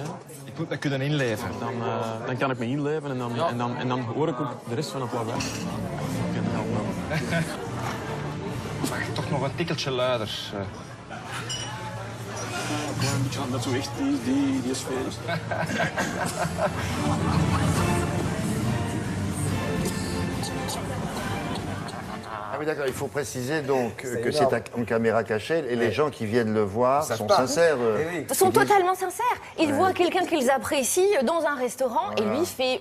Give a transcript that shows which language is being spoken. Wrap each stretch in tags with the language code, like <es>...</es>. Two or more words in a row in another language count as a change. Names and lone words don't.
<nl>Ik moet me kunnen inleven. Dan kan ik me inleven en dan hoor ik ook de rest van het lawaai. Maar toch nog een tikkeltje luider. Ja, een beetje dat zo echt die sfeer is.</nl> <fr>Ah oui, d'accord, il faut préciser donc que c'est en caméra cachée et les gens qui viennent le voir sont sincères. Sont totalement sincères. Ils voient quelqu'un qu'ils apprécient dans un restaurant et lui fait...</fr>